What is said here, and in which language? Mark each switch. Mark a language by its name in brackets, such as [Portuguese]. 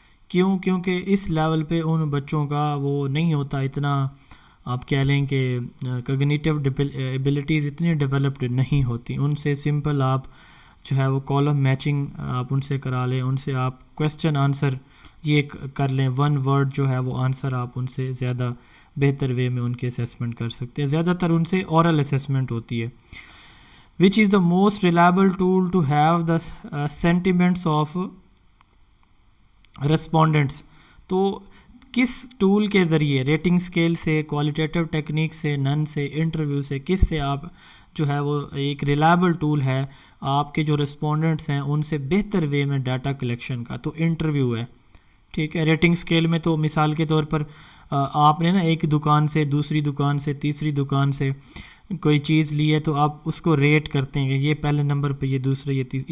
[Urdu] کیوں؟ کیونکہ اس لیول پہ ان بچوں کا وہ نہیں ہوتا اتنا, آپ کہہ لیں کہ کگنیٹیو ایبلٹیز اتنی ڈیولپڈ نہیں ہوتی. ان سے سمپل آپ جو ہے وہ کالم میچنگ آپ ان سے کرا لیں, ان سے آپ کویسچن آنسر یہ کر لیں, ون ورڈ جو ہے وہ آنسر آپ ان سے زیادہ بہتر وے میں ان کے اسیسمنٹ کر سکتے ہیں. زیادہ تر ان سے اورل اسیسمنٹ ہوتی ہے. [English] Which is the most reliable tool to have the sentiments of respondents. [Urdu] تو کس ٹول کے ذریعے, ریٹنگ اسکیل سے, کوالیٹیٹیو ٹیکنیک سے, نن سے, انٹرویو سے, کس سے آپ جو ہے وہ ایک ریلائبل ٹول ہے آپ کے جو رسپونڈنٹس ہیں ان سے بہتر وے میں ڈاٹا کلیکشن کا. تو انٹرویو ہے, ٹھیک ہے. ریٹنگ اسکیل میں تو مثال کے طور پر آپ نے نا ایک دکان سے, دوسری دکان سے, تیسری دکان سے کوئی چیز لی ہے تو آپ اس کو ریٹ کرتے ہیں کہ یہ پہلے نمبر پہ, یہ دوسرے, یہ تیسرے.